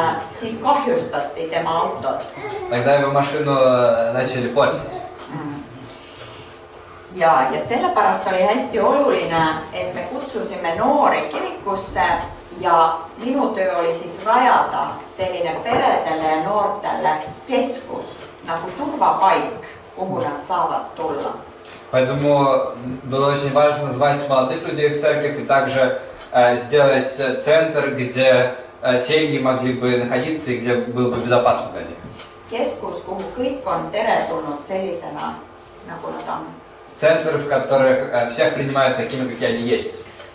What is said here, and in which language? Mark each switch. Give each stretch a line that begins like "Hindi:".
Estonian: siis kahjustati tema autot.
Russian: тогда его машину начали портить.
Estonian: Ja sellepärast oli hästi oluline, et me kutsusime noori kirikusse ja minu töö oli siis rajada selline peredele ja noortele keskus, nagu turvapaik, kuhu nad saavad tulla.
Russian: Поэтому было очень важно звать молодых людей в церковь и также сделать центр, где семьи могли бы находиться и где было бы безопасно для них.
Estonian: Keskus, kuhu kõik on teretulnud sellisena, nagu nad on.
Russian: Центр, в которых всех принимают такими, какие они есть.